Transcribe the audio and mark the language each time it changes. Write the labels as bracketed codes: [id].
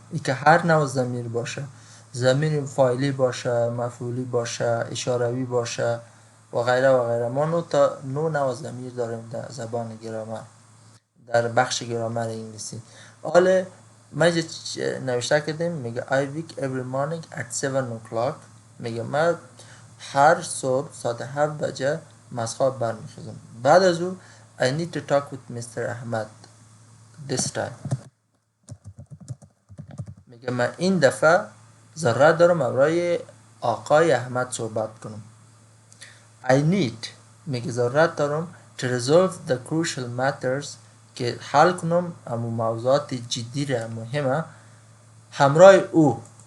[fa] ای که هر نوع ضمیر باشه، ضمیر فاعلی باشه، مفعولی باشه، اشاره‌ای باشه و غیره و غیره. ما 9 نوع ضمیر داریم در زبان گرامر، در بخش گرامر انگلیسی. حالا ما نوشته کردیم میگه [en] I wake every morning at 7 o'clock. [fa] میگه من هر صبح ساعت 7 بجه از خواب برمیخیزم. بعد از او [en] I need to talk with Mr. [fa] Ahmad [en] this time. [fa] میگه من این دفعه ضرورت دارم همراه آقای احمد صحبت کنم. [en] I need [fa] میگه ضرورت دارم [en] to resolve the crucial matters [fa] که حل کنم امو موضوعات جدی را مهمه همراه او.